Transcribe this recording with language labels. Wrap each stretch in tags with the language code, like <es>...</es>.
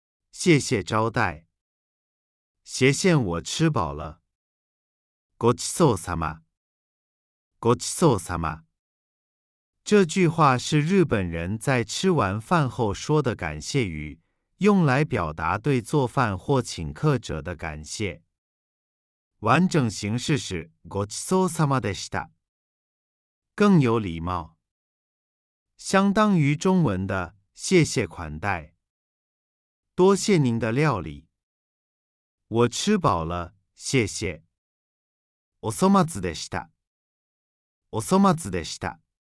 <zh>谢谢招待。斜线我吃饱了。</zh> <ja>ごちそうさま。ごちそうさま。</ja> <zh>这句话是日本人在吃完饭后说的感谢语，用来表达对做饭或请客者的感谢。完整形式是</zh> <ja>ごちそうさまでした。</ja> <zh>更有礼貌。相当于中文的谢谢款待。多谢您的料理。我吃饱了，谢谢。</zh> <ja>お粗末でした。お粗末でした。</ja>